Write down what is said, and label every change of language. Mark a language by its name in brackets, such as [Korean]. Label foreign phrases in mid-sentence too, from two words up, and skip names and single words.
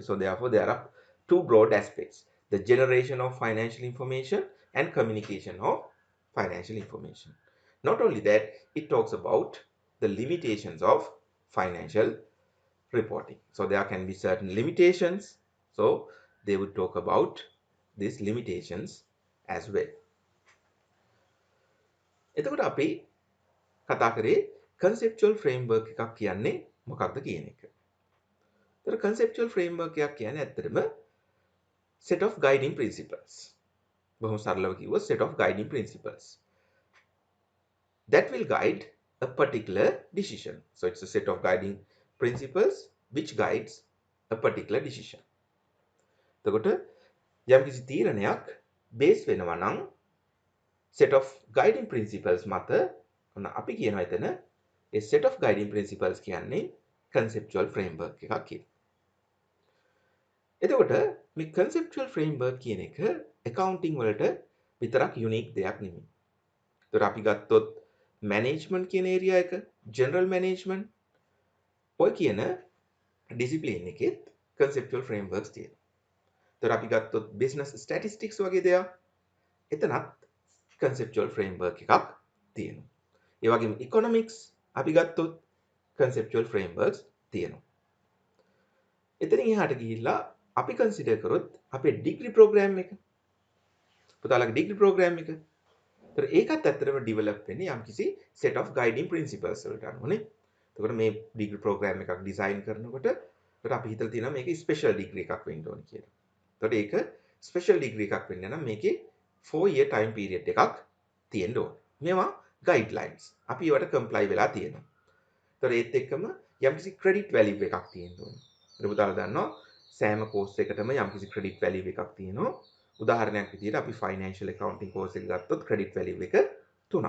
[English] So therefore, there are two broad aspects, the generation of financial information and communication of financial information. Not only that, it talks about the limitations of financial reporting. So there can be certain limitations. So they would talk about these limitations as well. [Sinhala] එතකොට අපි කතා කරේ [English] conceptual framework [Sinhala] එකක් කියන්නේ මොකක්ද කියන එක. ඒතර [English] conceptual framework [Sinhala] එකක් කියන්නේ ඇත්තටම [English] set of guiding principles. [Sinhala] බොහොම සරලව කිව්වොත් [English] set of guiding principles that will guide a particular decision. So it's a set of guiding principles which guides a particular decision. [Sinhala] එතකොට යම්කිසි තීරණයක් බේස් වෙනවා නම් [English] set of guiding principles [Sinhala] මත ඔන්න අපි කියනවා එතන ඒ [English] set of guiding principles [Sinhala] කියන්නේ [English] conceptual framework [Sinhala] එකක් කියලා. එතකොට මේ [English] conceptual framework [Sinhala] කියන එක accounting වලට විතරක් unique දෙයක් නෙමෙයි. ඒතර අපි ගත්තොත් management කියන area එක, [English] general management [Sinhala] ඔය කියන discipline එකෙත් [English] conceptual frameworks [Sinhala] තියෙනවා. ඒතර අපි ගත්තොත් [English] business statistics [Sinhala] වගේ දෙයක් එතනත් [English] conceptual framework [Sinhala] එකක් තියෙනවා. ඒ වගේම economics අපි ගත්තොත් [English] conceptual frameworks [Sinhala] තියෙනවා. එතනින් එහාට ගිහිල්ලා අපි consider කරොත් අපේ [English] degree program [Sinhala] එක. පුතාලගේ [English] degree program [Sinhala] එක. ඒතර ඒකත් ඇත්තටම develop වෙන්නේ යම්කිසි [English] set of guiding principles [Sinhala] වලට අනුවනේ. එතකොට මේ [English] degree program [Sinhala] එකක් design කරනකොට ඒකට අපි හිතලා තියෙනවා මේකේ [English] special degree [Sinhala] එකක් වෙන්න ඕනේ කියලා. එතකොට ඒක [English] special degree [Sinhala] එකක් වෙන්න නම් මේකේ [English] 4-year time period [Sinhala] එකක් තියෙන්න ඕනේ. මේවා guidelines. අපි ඒවට comply වෙලා තියෙනවා. ඒතර ඒත් එක්කම යම්කිසි [English] credit value [Sinhala] එකක් තියෙන්න ඕනේ. ඒක පුතාලා දන්නවා සෑම course එකකටම යම්කිසි [English] credit value [Sinhala] එකක් තියෙනවා. උදාහරණයක් විදිහට අපි [English] financial accounting course [Sinhala] එක ගත්තොත් [English] credit value [Sinhala] එක 3ක්.